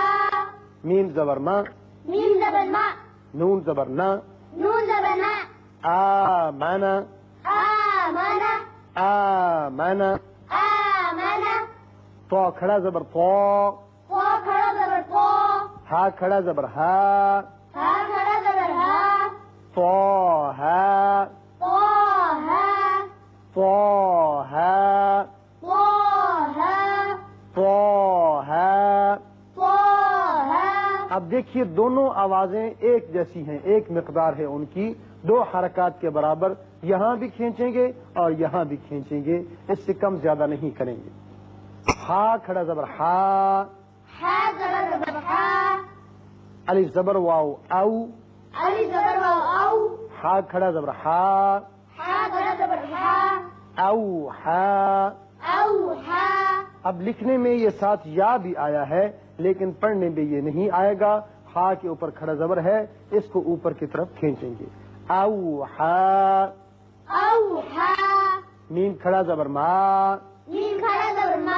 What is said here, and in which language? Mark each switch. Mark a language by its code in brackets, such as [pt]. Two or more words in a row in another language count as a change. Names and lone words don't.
[ur] میم زبر ما، میم زبر ما، نون زبر نا، نون زبر نا، آ مانا، آ مانا، آ مانا، آ مانا، تو کھڑا زبر تو، تو کھڑا زبر تو، ہا کھڑا زبر ہا، ہا کھڑا زبر ہا، تو ہا، تو ہا، تو ہا، تو ہا، تو ہا۔ تو ہا۔ اب دیکھیے دونوں آوازیں ایک جیسی ہیں، ایک مقدار ہے ان کی، دو حرکات کے برابر، یہاں بھی کھینچیں گے اور یہاں بھی کھینچیں گے، اس سے کم زیادہ نہیں کریں گے۔ ہا کھڑا زبر ہا، ہا زبر زبر ہا، الف زبر واو او، الف زبر واو او، ہا کھڑا زبر ہا، ہا کھڑا زبر ہا، او ہا۔ او ہا۔ اب لکھنے میں یہ ساتھ یا بھی آیا ہے لیکن پڑھنے میں یہ نہیں آئے گا۔ ہا کے اوپر کھڑا زبر ہے، اس کو اوپر کی طرف کھینچیں گے۔ او ہا۔ او ہا۔ میم کھڑا زبر ما، میم کھڑا زبر ما،